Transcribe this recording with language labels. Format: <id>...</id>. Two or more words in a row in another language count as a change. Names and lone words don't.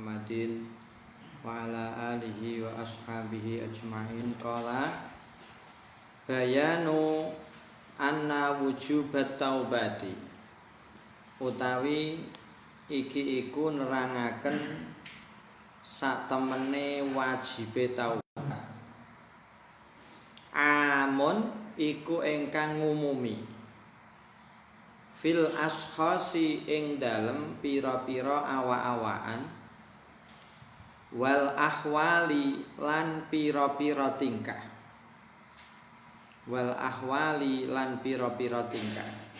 <ar>محمد وعلى آله وأصحابه أجمعين. قال بيان أن وجوب التوبة,</ar> <jv>utawi iki iku nerangaken sak temene wajibe taubat. Amun iku ingkang ngumumi</jv> <ar>في الأشخاص</ar> <jv>ing dalem pira-pira awa-awaan,</jv> <ar>والأحوال</ar> <jv>lan pira-pira tingkah,</jv> <ar>والأحوال</ar> <jv>lan pira-pira tingkah.</jv>